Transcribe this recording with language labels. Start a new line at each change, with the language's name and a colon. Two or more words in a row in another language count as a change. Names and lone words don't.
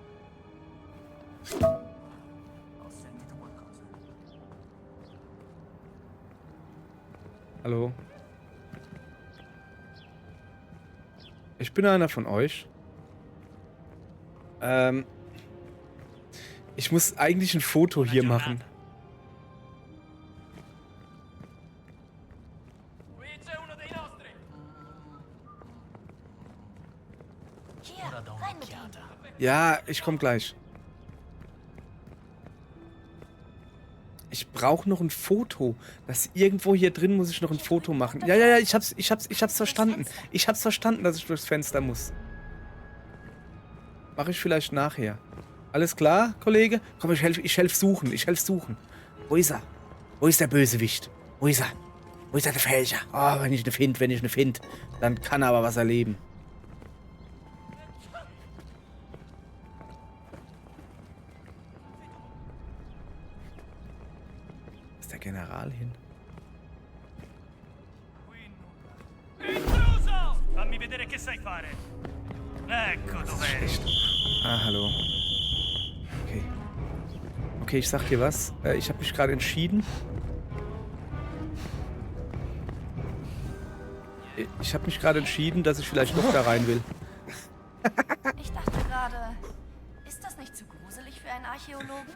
German: Hallo. Ich bin einer von euch. Ich muss eigentlich ein Foto hier machen.
Italian: Ora do un'occhiata.
German: Ja, ich komme gleich. Ich brauche noch ein Foto. Das irgendwo hier drin muss ich noch ein Foto machen. Ja, ich hab's verstanden. Ich hab's verstanden, dass ich durchs Fenster muss. Mache ich vielleicht nachher. Alles klar, Kollege? Komm, ich helf suchen. Wo ist er? Wo ist der Bösewicht? Wo ist er? Wo ist der Fälscher? Oh, wenn ich eine find, dann kann er aber was erleben. Ist der General hin?
Italian: Intruso! Fammi vedere che sai fare. Ecco dov'è.
German: Ah, hallo. Okay. Okay, ich sag dir was. Ich habe mich gerade entschieden. Dass ich vielleicht doch da rein will. Ich dachte gerade, ist das nicht zu gruselig für einen Archäologen?